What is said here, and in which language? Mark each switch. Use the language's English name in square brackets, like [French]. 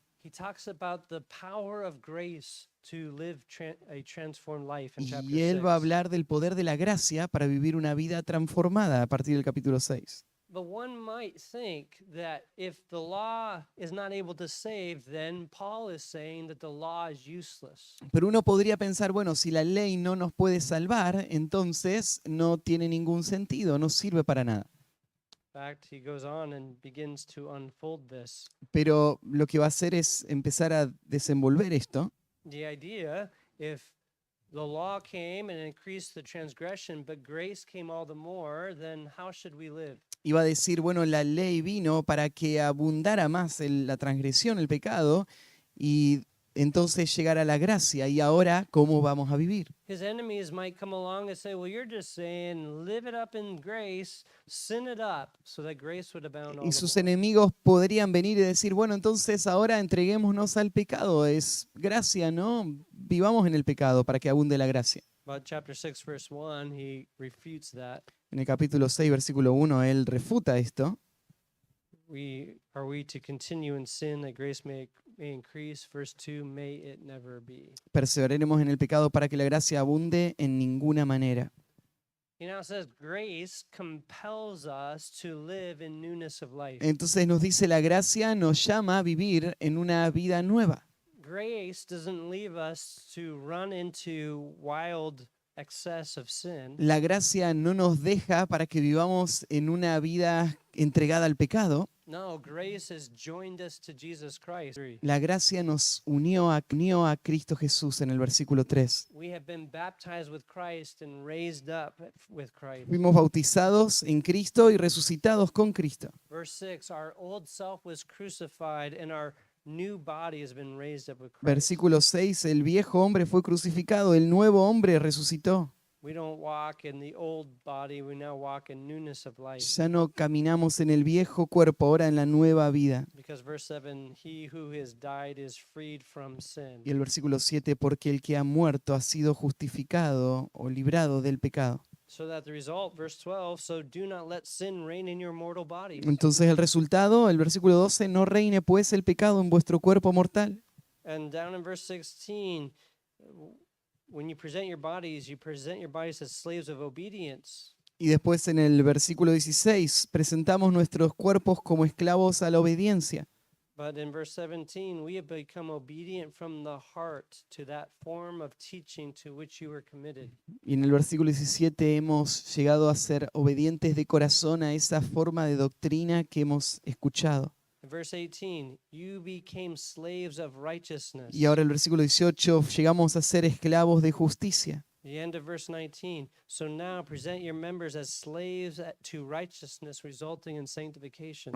[English] He talks about the power of grace to live a transformed life in chapter [Spanish] Y él va a [English] 6. [Spanish] hablar del poder de la gracia para vivir una vida transformada a partir del capítulo 6. [English] But one might think that if the law is not able to save, then Paul is saying that the law is useless. [Spanish] Pero uno podría pensar, bueno, si la ley no nos puede salvar, entonces no tiene ningún sentido, no sirve para nada. [English] In fact, he goes on and begins to unfold this. [Spanish] Pero lo que va a hacer es empezar a desenvolver esto. [English] The idea, if the law came and increased the transgression, but grace came all the more, then how should we live? [Spanish] Iba a decir, bueno, la ley vino para que abundara más la transgresión, el pecado, y entonces llegara la gracia. Y ahora, ¿cómo vamos a vivir? [English] His enemies might come along and say, well, you're just saying, live it up in grace, sin it up, so that grace would abound all [Spanish] Y [English] the [Spanish] sus [English] more. [Spanish] enemigos podrían venir y decir, bueno, entonces ahora entreguémonos al pecado. Es gracia, ¿no? Vivamos en el pecado para que abunde la gracia. [English] But chapter 6, verse 1, he refutes that. [Spanish] En el capítulo 6, versículo 1, él refuta esto. [English] Are we to continue in sin that grace may increase? Verse 2, may it never be. [Spanish] Perseveraremos en el pecado para que la gracia abunde en ninguna manera. [English] He now says grace compels us to live in newness of life. [Spanish] Entonces nos dice, la gracia nos llama a vivir en una vida nueva. [English] Grace doesn't leave us to run into wild excess of sin. [Spanish] La gracia no nos deja para que vivamos en una vida entregada al pecado. [English] No, grace has joined us to Jesus Christ. [Spanish] La gracia nos unió a Cristo Jesús en el versículo 3. [English] We have been baptized with Christ and raised up with Christ. [Spanish] Fuimos bautizados en Cristo y resucitados con Cristo. [English] Verse 6, our old self was crucified and our new body has been raised up with Christ. [Spanish] Versículo 6, el viejo hombre fue crucificado, el nuevo hombre resucitó. [English] We don't walk in the old body, we now walk in newness of life. [Spanish] Ya no caminamos en el viejo cuerpo, ahora en la nueva vida. [English] Because verse 7, he who has died is freed from sin. [Spanish] Y el versículo 7, porque el que ha muerto ha sido justificado o librado del pecado. [English] So that the result, verse 12, so do not let sin reign in your mortal bodies. [Spanish] Entonces el resultado, el versículo 12, no reine pues el pecado en vuestro cuerpo mortal. [English] And down in verse 16, when you present your bodies as slaves of obedience. [Spanish] Y después en el versículo 16, presentamos nuestros cuerpos como esclavos a la obediencia. [English] But in verse 17, we have become obedient from the heart to that form of teaching to which you were committed. [Spanish] Y en el versículo 17 hemos llegado a ser obedientes de corazón a esa forma de doctrina que hemos escuchado. [English] In verse 18, you became slaves of righteousness. [Spanish] Y ahora el versículo 18, llegamos a ser esclavos de justicia. [English] The end of verse 19, so now present your members as slaves to righteousness resulting in sanctification.